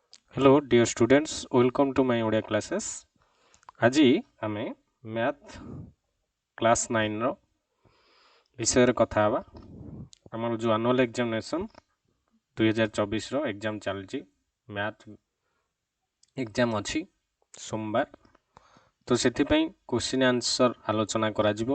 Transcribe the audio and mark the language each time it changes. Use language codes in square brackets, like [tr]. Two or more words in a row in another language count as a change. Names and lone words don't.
[en] Hello dear students, welcome to my Odia classes. [or] ଆଜି ଆମେ [en] math class [or] 9ର ବିଷୟରେ କଥା ହେବା। ଆମର ଯେଉଁ [en] annual examination [or] 2024ର ଏକ୍ଜାମ୍ ଚାଲିଛି, [en] math exam [or] ଅଛି ସୋମବାର, ତ ସେଥିପାଇଁ [en] question answer [or] ଆଲୋଚନା କରାଯିବ।